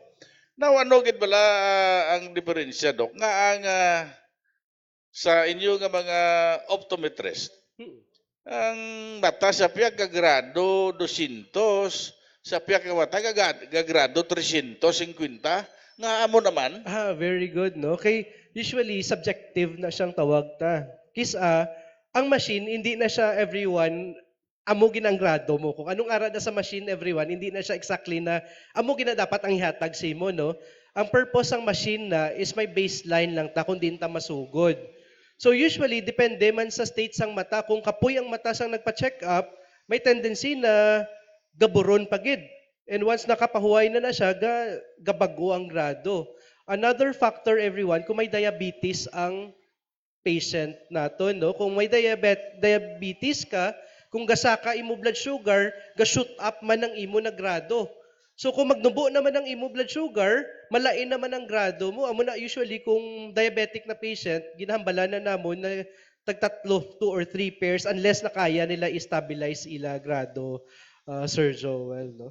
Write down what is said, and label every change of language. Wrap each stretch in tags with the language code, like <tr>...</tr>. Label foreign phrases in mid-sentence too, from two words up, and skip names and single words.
<hil>Now, ano gid bala ang diferensya, Dok? Nga ang sa inyo nga mga optometrist, ang mata sa piyak ka grado 200, sa piyak ka mata ka grado 350, Nga amo naman.</hil> <en>Very good, no?</en> <hil>Kay usually subjective na siyang tawag ta. Ang machine hindi na siya everyone amo ginanggrado mo. Kung anong ara na sa machine everyone, hindi na siya exactly na amo gina dapat ang ihatag sa imo, no? Ang purpose ng machine na is may baseline lang ta kung din ta masugod. So usually depende man sa state sang mata, kung kapoy ang mata sang nagpa-check up, may tendency na gaburon pagid. And once nakapahuway na siya, gabago ang grado. Another factor, everyone, kung may diabetes ang patient nato, no? Kung may diabetes ka, kung gasaka imo</hil> <en>blood sugar,</en> <hil>ga-shoot up man ang imo na grado. So kung magnubo naman ang imo</hil> <en>blood sugar,</en> <hil>malain naman ang grado mo. Amo na usually kung diabetic na patient, ginahambala na namon na tagtatlo,</hil> <en>2 or 3 pairs</en> <hil>unless na kaya nila i-stabilize ila grado, Sir Joel, no?</hil>